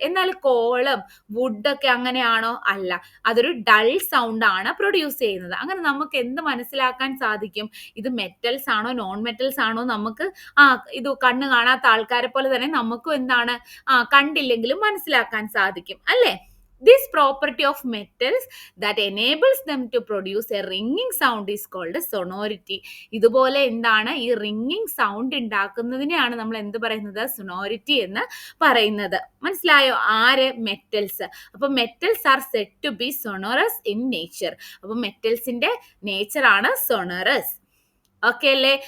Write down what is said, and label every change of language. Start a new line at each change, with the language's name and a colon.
Malayalam: എന്നാൽ കോളും വുഡൊക്കെ അങ്ങനെയാണോ? അല്ല, അതൊരു ഡൾ സൗണ്ട് ആണ് പ്രൊഡ്യൂസ് ചെയ്യുന്നത്. അങ്ങനെ നമുക്ക് എന്ത് മനസ്സിലാക്കാൻ സാധിക്കും? ഇത് മെറ്റൽസ് ആണോ നോൺ മെറ്റൽസ് ആണോ? നമുക്ക് ഇത് കണ്ണ് കാണാത്ത ആൾക്കാരെ പോലെ തന്നെ നമുക്കും എന്താണ് കണ്ടില്ലെങ്കിലും മനസ്സിലാക്കാൻ സാധിക്കും അല്ലേ?
English: This property of metals that enables them to produce a ringing sound is called sonority.
Malayalam: ഇതുപോലെ എന്താണ് ഈ റിംഗിങ് സൗണ്ട് ഉണ്ടാക്കുന്നതിനെയാണ് നമ്മൾ എന്ത് പറയുന്നത്? സൊണോരിറ്റി എന്ന് പറയുന്നത്. മനസ്സിലായോ? ആര്? മെറ്റൽസ്. അപ്പൊ
English: Metals are said to be sonorous in nature.
Malayalam: അപ്പൊ മെറ്റൽസിന്റെ നേച്ചർ ആണ് സൊണോറസ്. ഓക്കെ അല്ലേ?